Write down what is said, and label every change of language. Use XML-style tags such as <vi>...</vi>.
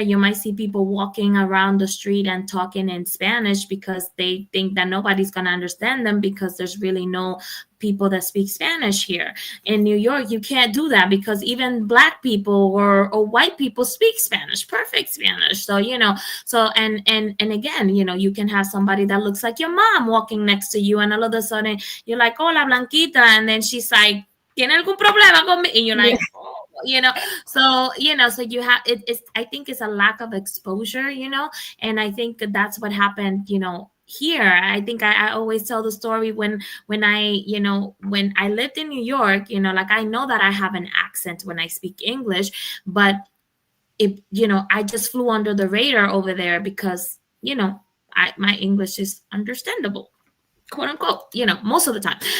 <en>You might see people walking around the street and talking in Spanish because they think that nobody's gonna understand them because there's really no people that speak Spanish here. In New York, you can't do that because even black people or white people speak Spanish, perfect Spanish. So and again, you can have somebody that looks like your mom walking next to you, and all of a sudden you're like,</en> <es>hola, Blanquita.</es> <en>And then she's like,</en> <es>¿tiene algún problema conmigo?</es> <en>And you're Yeah. like, oh, so you have it's I think it's a lack of exposure, and I think that's what happened, here. I think I always tell the story when I lived in New York, like I know that I have an accent when I speak English, but I just flew under the radar over there because, my English is understandable, quote unquote, most of the time.</en>